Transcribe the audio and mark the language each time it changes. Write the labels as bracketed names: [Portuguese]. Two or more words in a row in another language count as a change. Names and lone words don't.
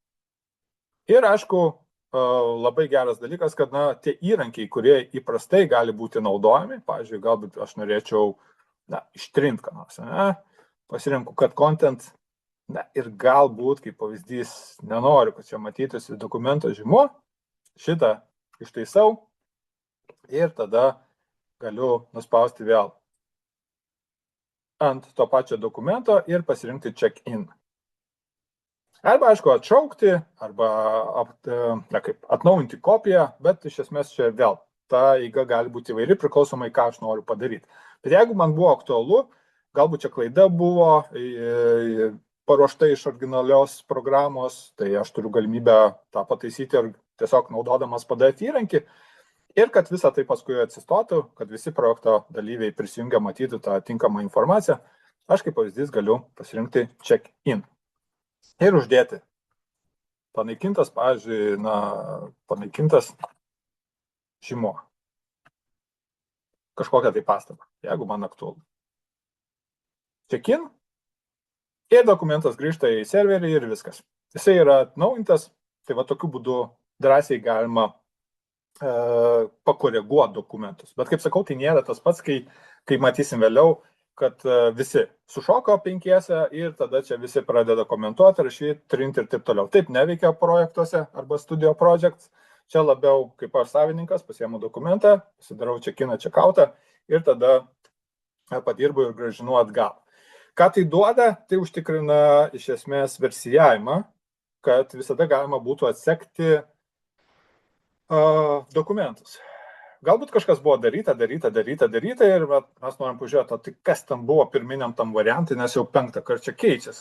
[Lithuanian] Ir aišku, labai geras dalykas, kad tie įrankiai, kurie įprastai gali būti naudojami, pavyzdžiui, galbūt aš norėčiau ištrinti ką nors, pasirinku, kad content, ir galbūt, kaip pavyzdys, nenoriu, kad čia matytųsi dokumento žymuo, šitą ištaisau ir tada galiu nuspausti vėl ant to pačio dokumento ir pasirinkti check-in. Arba, aišku, atšaukti, arba atnaujinti kopiją, bet iš esmės čia vėl ta eiga gali būti įvairi, priklausomai, ką aš noriu padaryti. Bet jeigu man buvo aktualu, galbūt čia klaida buvo paruošta iš originalios programos, tai aš turiu galimybę tą pataisyti ir tiesiog naudodamas PDF įrankį ir kad visą tai paskui atsistotų, kad visi projekto dalyviai prisijungia matyti tą tinkamą informaciją, aš kaip pavyzdys galiu pasirinkti check-in. Ir uždėti panaikintas, pavyzdžiui, panaikintas žymuo. Kažkokią tai pastabą, jeigu man aktualu. Check-in ir dokumentas grįžta į serverį ir viskas. Jisai yra atnaujintas, tai tokiu būdu drąsiai galima pakoreguoti dokumentus. Bet kaip sakau, tai nėra tas pats, kai matysim vėliau, kad visi sušoko penkiese ir tada čia visi pradeda komentuoti, rašyti, trinti ir taip toliau. Taip neveikia projektuose arba [English] studio projects. [Lithuanian] Čia labiau kaip aš savininkas pasiemu dokumentą, pasidarau check-iną, check-outą ir tada padirbu ir grąžinu atgal. Ką tai duoda? Tai užtikrina iš esmės versijavimą, kad visada galima būtų atsekti dokumentus. Galbūt kažkas buvo daryta ir mes norim pažiūrėti, tai kas tam buvo pirminiam tam variantui, nes jau 5 kartą čia keičiasi.